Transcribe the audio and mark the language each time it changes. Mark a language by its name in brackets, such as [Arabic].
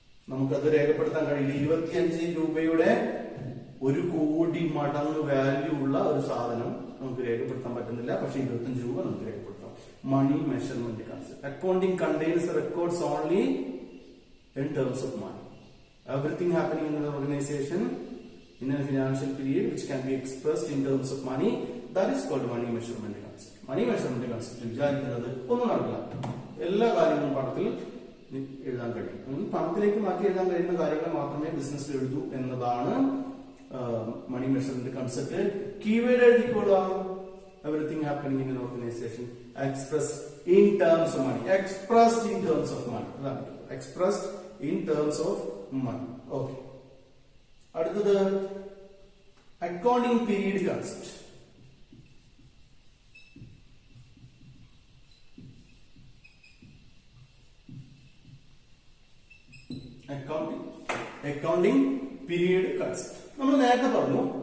[Malayalam] നമുക്കത് രേഖപ്പെടുത്താൻ കഴിയില്ല. 25 രൂപയുടെ 1 കോടി മടങ്ങ് വാല്യൂ ഉള്ള ഒരു സാധനം നമുക്ക് രേഖപ്പെടുത്താൻ പറ്റുന്നില്ല. പക്ഷെ 25 രൂപ നമുക്ക് രേഖപ്പെടുത്താം. Money measurement concept. [English] Accounting contains records only in terms of money. Everything happening in an organization in a financial period which can be expressed in terms of money, that is called money measurement concept. [Malayalam] Money measurement concept വിചാരിക്കുന്നത് ഒന്നും നടക്കില്ല. എല്ലാ കാര്യങ്ങളും പണത്തിൽ എഴുതാൻ കഴിയും. പണത്തിലേക്ക് മാറ്റി എഴുതാൻ കഴിയുന്ന കാര്യങ്ങൾ മാത്രമേ ബിസിനസ്സിൽ എഴുതൂ എന്നതാണ് money measurement concept. Keyword എഴുതിക്കൊള്ളാം. [English] Everything happening in an organization expressed in terms of money. Expressed in terms of money. Expressed in terms of money. Okay. [Malayalam] അടുത്തത് accounting period concept. Accounting period concept നമ്മൾ നേരത്തെ പറഞ്ഞു.